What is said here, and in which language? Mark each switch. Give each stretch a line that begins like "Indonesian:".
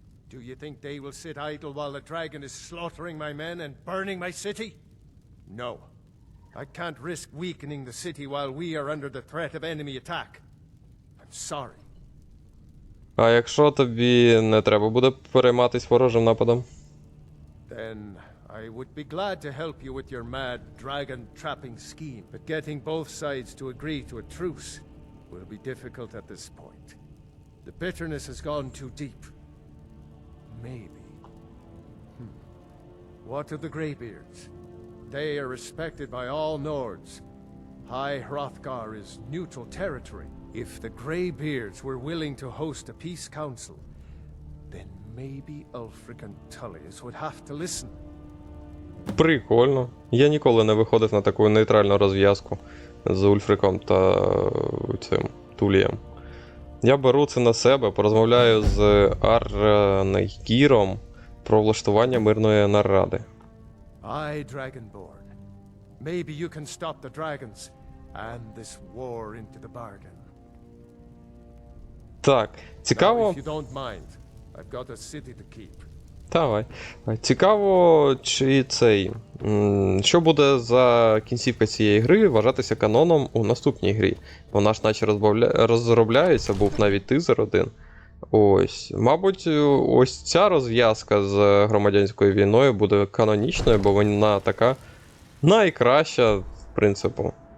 English: Do you think they will sit idle while the dragon is slaughtering my men and burning my city? No. I can't risk weakening the city while we are under the threat of enemy attack. I'm sorry.
Ukrainian: А якщо тобі не треба буде перейматись ворожим нападом?
English: Then I would be glad to help you with your mad dragon trapping scheme, but getting both sides to agree to a truce will be difficult at this point. The bitterness has gone too deep. Maybe. What of the Greybeards? They are respected by all Nords. High Hrothgar is neutral territory. If the Greybeards were willing to host a peace council, then maybe Ulfric and Tullius would have to listen.
Ukrainian: Прикольно. Я ніколи не виходив на таку нейтральну розв'язку з Ульфриком та цим Тулієм. Я беру це на себе, порозмовляю з Арнейгіром про влаштування мирної наради.
English: Aye, Dragonborn. Maybe you can stop the dragons and this war into the bargain.
Ukrainian: Так, цікаво.
English: Now, if you don't mind, I've got a city to keep.
Ukrainian: Давай. Цікаво, чи цей. Що буде за кінцівка цієї гри вважатися каноном у наступній грі? Вона ж наче розробляється, був навіть тизер один. Ось. Мабуть, ось ця розв'язка з громадянською війною буде канонічною, бо вона така найкраща, в принципі.